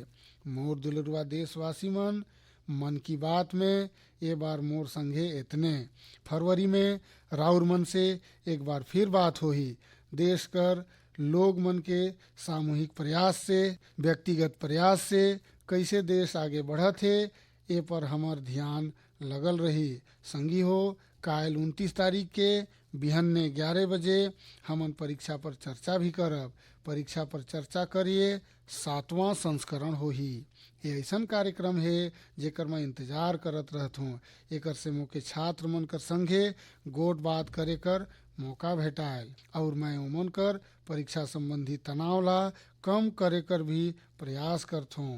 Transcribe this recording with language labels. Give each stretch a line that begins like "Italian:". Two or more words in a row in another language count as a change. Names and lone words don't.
Chhattisgarhi: मोर दुलरुआ देशवासी मन की बात में ये बार मोर संगे इतने। फरवरी में राउर मन से एक बार फिर बात होही। देश कर लोग मन के सामूहिक प्रयास से, व्यक्तिगत प्रयास से कैसे देश आगे बढ़त है ये पर हमार ध्यान लगल रही। संगी हो, काल 29 तारीख के बिहन्ने 11 बजे हमन परीक्षा पर चर्चा भी करब। परीक्षा पर चर्चा करिए 7वां संस्करण होही। ये ऐसा कार्यक्रम है जेकर मैं इंतजार करत रहत हूँ। एकर से मोके छात्र मन कर संगे गोट बात करे कर मौका भेटायल और मैं उमन कर परीक्षा संबंधी तनाव ला कम करे कर भी प्रयास करत हूँ।